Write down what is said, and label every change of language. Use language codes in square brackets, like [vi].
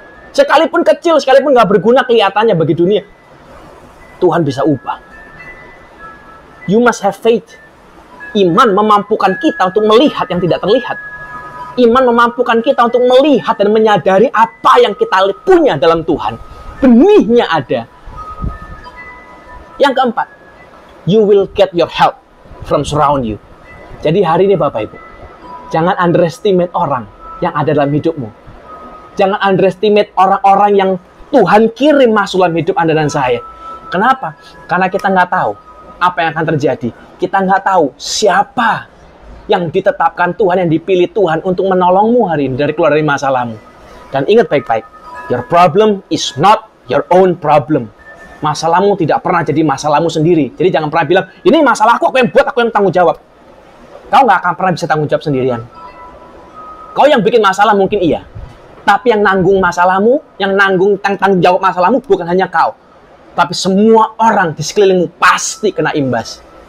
[id] Sekalipun kecil, sekalipun nggak berguna kelihatannya bagi dunia, Tuhan bisa ubah. [en] You must have faith. [id] Iman memampukan kita untuk melihat yang tidak terlihat. Iman memampukan kita untuk melihat dan menyadari apa yang kita punya dalam Tuhan. Benihnya ada. Yang keempat, [en] you will get your help from surround you. [id] Jadi hari ini Bapak Ibu, jangan underestimate orang yang ada dalam hidupmu. Jangan underestimate orang-orang yang Tuhan kirim masuk dalam hidup Anda dan saya. Kenapa? Karena kita nggak tahu apa yang akan terjadi. Kita nggak tahu siapa yang ditetapkan Tuhan, yang dipilih Tuhan untuk menolongmu hari ini dari keluar dari masalahmu. Dan ingat baik-baik, [en] your problem is not your own problem. [id] Masalahmu tidak pernah jadi masalahmu sendiri. Jadi jangan pernah bilang, ini masalahku, aku yang buat, aku yang tanggung jawab. Kau nggak akan pernah bisa tanggung jawab sendirian. Kau yang bikin masalah mungkin iya. Tapi yang nanggung masalahmu, yang tanggung jawab masalahmu bukan hanya kau. Tapi semua orang di sekelilingmu pasti kena imbas.